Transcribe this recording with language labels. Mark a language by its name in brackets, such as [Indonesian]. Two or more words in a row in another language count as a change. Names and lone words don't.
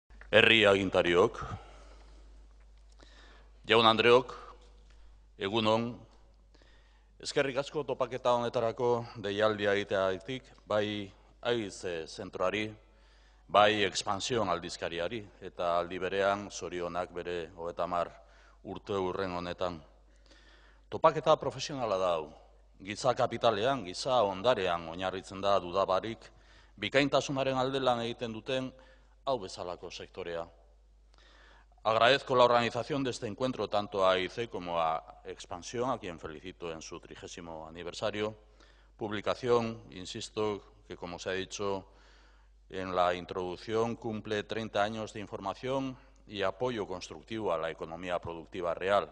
[Basque] Herri agintariok, jaun Andreok, egunon, eskerrik asko topaketa honetarako deialdia egiteagatik, bai AIZ zentroari, bai Expansión aldizkariari, eta aldi berean zorionak bere 30 urte hurren honetan. Topaketa profesionala da hau, giza kapitalean, giza ondarean oinarritzen da dudabarik, bikaintasunaren alde lan egiten duten hau bezalako sektorea. [Spanish] Agradezco la organización de este encuentro tanto a AIC como a Expansión, a quien felicito en su 30º aniversario. Publicación, insisto, que como se ha dicho en la introducción, cumple 30 años de información y apoyo constructivo a la economía productiva real.